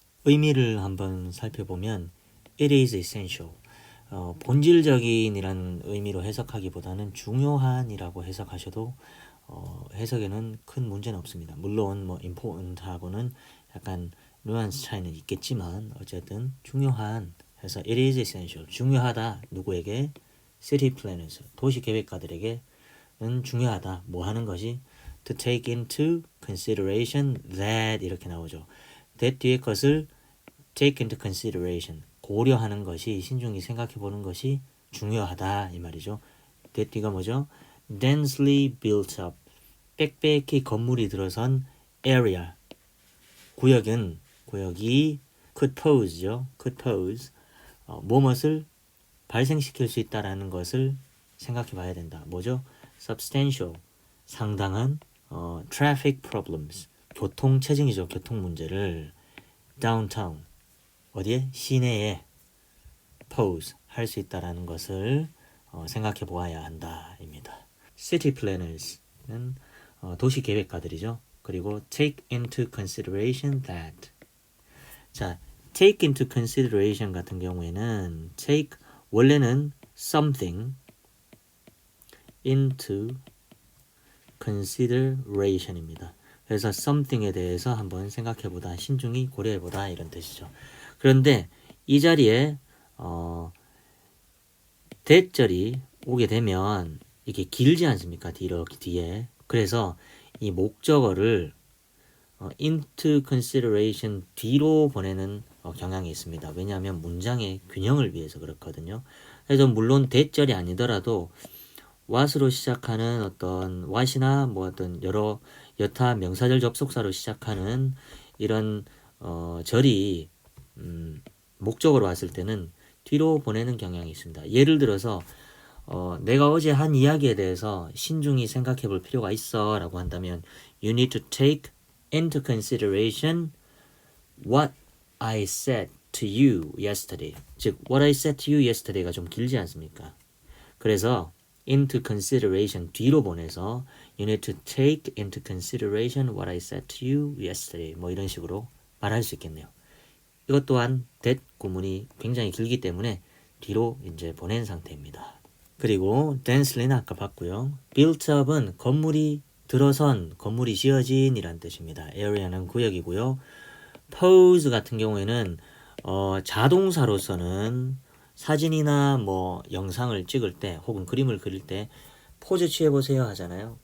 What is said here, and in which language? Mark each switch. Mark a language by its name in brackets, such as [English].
[Korean] 의미를 한번 살펴보면 [English] it is essential, [Korean] 본질적인이라는 의미로 해석하기보다는 중요한이라고 해석하셔도 해석에는 큰 문제는 없습니다. 물론 뭐 important하고는 약간 뉘앙스 차이는 있겠지만 어쨌든 중요한 해서 [English] it is essential, [Korean] 중요하다. 누구에게? [English] city planners, [Korean] 도시 계획가들에게는 중요하다. 뭐 하는 것이? [English] to take into consideration that [Korean] 이렇게 나오죠. that 뒤에 것을 [English] take into consideration, [Korean] 고려하는 것이, 신중히 생각해 보는 것이 중요하다 이 말이죠. that 뒤가 뭐죠? [English] densely built up, [Korean] 빽빽히 건물이 들어선 [English] area, 구역이 could pose죠. [Korean] could pose, 무엇을 발생시킬 수 있다라는 것을 생각해 봐야 된다. 뭐죠? substantial, 상당한 traffic problems, 교통 체증이죠. 교통 문제를 downtown, 어디에? 시내에 pose, 할 수 있다라는 것을 생각해 보아야 한다입니다. city planners는 도시 계획가들이죠. [English] 그리고 take into consideration that. 자, take into consideration [Korean] 같은 경우에는 [English] take 원래는 something into consideration입니다. [Korean] 그래서 something에 대해서 한번 생각해보다, 신중히 고려해보다 이런 뜻이죠. 그런데 이 자리에 대절이 오게 되면 이게 길지 않습니까? 뒤에. 그래서 이 목적어를 into consideration 뒤로 보내는 경향이 있습니다. 왜냐하면 문장의 균형을 위해서 그렇거든요. 그래서 물론 대절이 아니더라도 what으로 시작하는 어떤 what이나 뭐 어떤 여타 명사절 접속사로 시작하는 이런 절이 목적으로 왔을 때는 뒤로 보내는 경향이 있습니다. 예를 들어서 내가 어제 한 이야기에 대해서 신중히 생각해 볼 필요가 있어 라고 한다면 [English] you need to take into consideration what I said to you yesterday. [Korean] 즉 [English] what I said to you yesterday [Korean] 가 좀 길지 않습니까? 그래서 [English] into consideration [Korean] 뒤로 보내서 [English] you need to take into consideration what I said to you yesterday [Korean] 뭐 이런 식으로 말할 수 있겠네요. 이것 또한 that 구문이 굉장히 길기 때문에 뒤로 이제 보낸 상태입니다. 그리고 densely는 아까 봤고요. built up은 건물이 들어선, 건물이 지어진 이란 뜻입니다. area는 구역이고요. pose 같은 경우에는 자동사로서는 사진이나 뭐 영상을 찍을 때 혹은 그림을 그릴 때 포즈 취해보세요 하잖아요.